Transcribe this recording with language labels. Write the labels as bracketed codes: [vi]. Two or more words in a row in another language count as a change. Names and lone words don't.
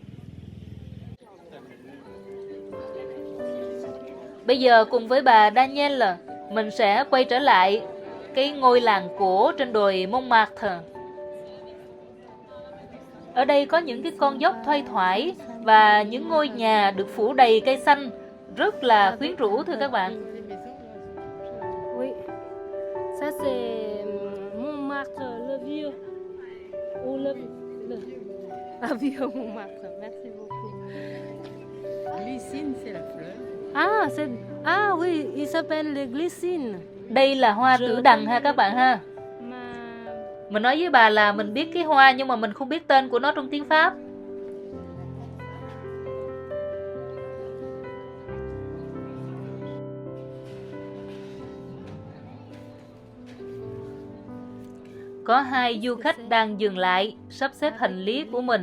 [vi] Bây giờ cùng với bà Daniel là mình sẽ quay trở lại cái ngôi làng cổ trên đồi Montmartre. Ở đây có những cái con dốc thoai thoải và những ngôi nhà được phủ đầy cây xanh, rất là quyến rũ thưa các bạn. [fr] Oui. Ça c'est Montmartre le vieux. Ou le vieux Montmartre. Merci beaucoup. Glycine, c'est la fleur. Oui, il s'appelle le glycine. [vi] Đây là hoa tử đằng ha các bạn ha. Mình nói với bà là mình biết cái hoa nhưng mà mình không biết tên của nó trong tiếng Pháp. Có hai du khách đang dừng lại sắp xếp hành lý của mình.